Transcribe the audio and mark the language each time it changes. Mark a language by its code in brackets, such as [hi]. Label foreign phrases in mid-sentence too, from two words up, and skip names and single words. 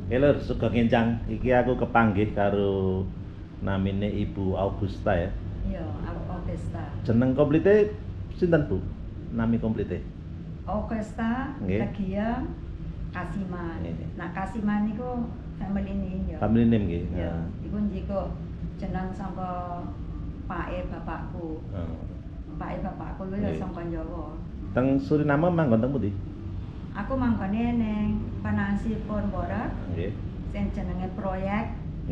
[jv] Lur, sugeng encang. Iki aku kepanggih karo namine Ibu Augusta ya. Iya, aku Augusta. Jeneng komplite sinten, Bu? Nami komplite. Augusta Nggih. Legia Kasiman. Nggih. Nah, Kasiman niku [en] family name [jv] ya. [en] Family name [jv] nggih. Ya, iku njiko jeneng saka pake bapakku. Pake bapakku iku ya Nggih. saka Jawa. Teng Suriname manggon teng pundi? Aku manggone ning Panasi Ponbora Nggih. sing jenenge proyek Nggih.